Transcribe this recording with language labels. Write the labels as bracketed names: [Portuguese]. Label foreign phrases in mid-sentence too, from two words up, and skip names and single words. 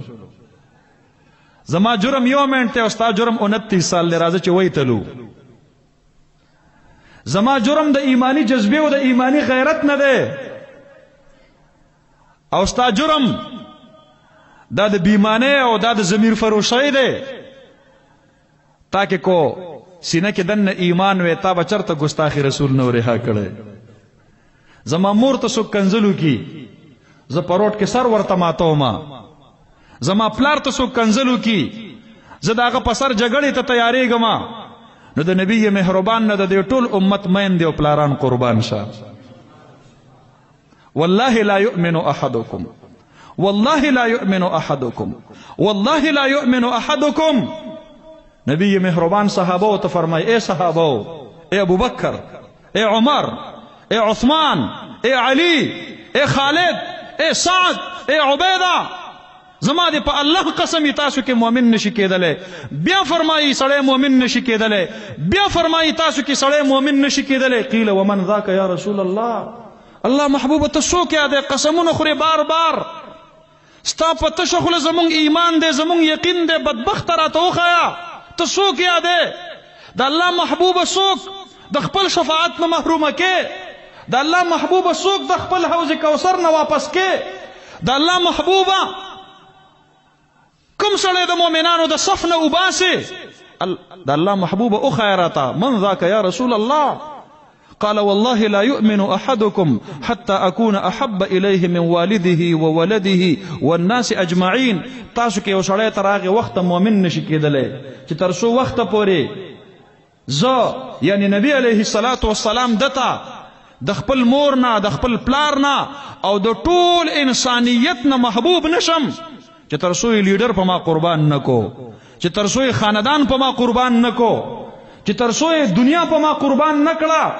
[Pashto] زما جرم یو منټ دی او ستا جرم 29 سال دی، راځه چې وی تلو. زما جرم د ایمانی جذبې او د ایمانی غیرت نه دی، او ستا جرم دا د بیمانه او دا د ضمیر فروشی دی. تاکہ کو سینه کې دنه ایمان وې، تا به چرته ګستاخی رسول نو رها کړی. زما مور ته څوک کنځلو کی، زه په روډ کې سر ورته ماتوم. زما پلار ته څوک کنځلو کی، زه د هغه په سر جګړې ته تیارېږم. نو د نبی مهربان نه د دې ټول امت میندې او پلاران قربان شه. [Arabic] والله لا يؤمن احدكم، والله لا يؤمن احدكم، والله لا يؤمن احدكم. [Pashto] نبی مهربان صحابہ ته فرمائے، اے صحابہ، اے ابو بکر، اے عمر، اے عثمان، اے علی، اے خالد، اے سعد، اے عبیدہ، زما دې په الله قسم تاسو کې مؤمن نشي کېدلی. بیا فرمایي سړی مؤمن نشي کېدلی، بیا فرمایي تاسو کې سړی مؤمن نشي کېدلی. [Arabic] قیل ومن ذاک یا رسول الله، [Pashto] الله محبوب ته څوک یادی؟ قسمونه خوري بار بار، ستا په تشه خوله زمونږ ایمان دی، زمونږ یقین دی، بدبخته راته وښیه ته څوک یادی؟ د الله محبوبه څوک د خپل شفاعت نه محرومه کې؟ د الله محبوبه څوک د خپل حوض کوثر نه واپس کې؟ د الله محبوبه کوم سړی د مؤمنانو د صف نه وباسي؟ د الله محبوبه وښیه راته، [Arabic] من ذاک یا رسول الله؟ قال والله لا يؤمن أحدكم حتى أكون أحب إليه من والده وولده والناس أجمعين. [Pashto] تاسو کې یو سړی تر هغې وخته مؤمن نشي کېدلی چې تر څو وخته پورې زه یعنی نبی [Arabic] علیه الصلاة والسلام [Pashto] دته د خپل مور نه، د خپل پلار نه او د ټول انسانیت نه محبوب نشم، چې تر څو یې لیډر په ما قربان نکو، چې تر څو یې خاندان په ما قربان نکو، چې تر څو یې دنیا په ما قربان نکړه.